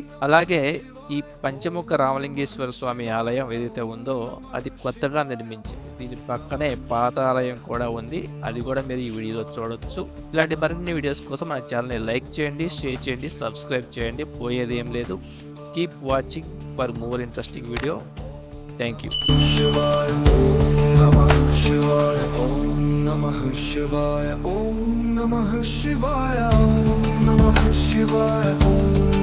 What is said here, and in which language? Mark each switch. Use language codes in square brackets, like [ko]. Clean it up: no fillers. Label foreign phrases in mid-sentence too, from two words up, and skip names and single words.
[te] అలాగే ఈ పంచముఖ రామలింగేశ్వర స్వామి ఆలయం ఏదైతే ఉందో అది కొత్తగా నిర్మించింది. దీని పక్కనే పాత ఆలయం కూడా ఉంది, అది కూడా మీరు ఈ వీడియోలో చూడొచ్చు. ఇలాంటి మరిన్ని వీడియోస్ కోసం మన ఛానల్ని లైక్ చేయండి, షేర్ చేయండి, సబ్స్క్రైబ్ చేయండి. పోయేది ఏం లేదు. [en] keep watching for more interesting video. thank you. [sa] नमः शिवाय ओम् नमः शिवाय ओम् नमः शिवाय ओम् Namah Shivaya, Om